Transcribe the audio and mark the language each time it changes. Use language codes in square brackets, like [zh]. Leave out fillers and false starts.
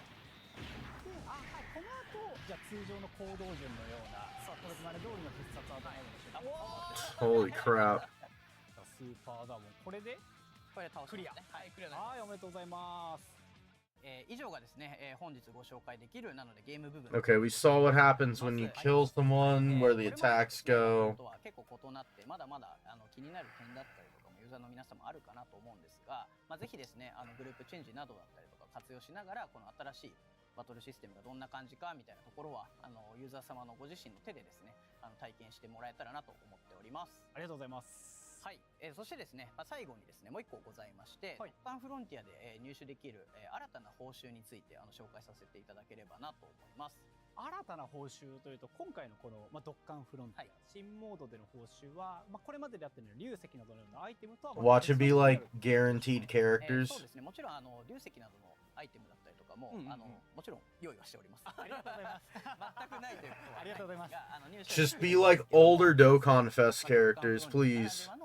[ja] この後じゃあ通常の行動順のようなこれまで通りの必殺技になるんでしょうか。 [en] Holy crap. [ja] スーパーザーボンこれで倒しましたね。クリアになります。おめでとうございます。以上がですね、本日ご紹介できるなのでゲーム部分。 [en] Okay, we saw what happens when you kill someone, where the attacks go. [ja] 結構異なってまだまだ気になる点だったりとかもユーザーの皆さんもあるかなと思うんですが、ぜひですねグループチェンジなどだったりとか活用しながらこの新しいバトルシステムがどんな感じかみたいなところはユーザー様のご自身の手でですね体験してもらえたらなと思っております。ありがとうございます。はい、そしてですね、最後にですねもう一個ございまして、ドッカンフロンティアで入手できる新たな報酬について紹介させていただければなと思います。新たな報酬というと今回のこの、ドッカンフロンティア、新モードでの報酬は、これまででやってる流石などのようなアイテムとは [en] Watch it be like guaranteed characters. [ja] そうですね、もちろん流石などのアイテムだったりとかも、もちろん用意はしております。ありがとうございます。全くないということはありがとうございます。 [en] Just be like older Dokkan Fest characters, please.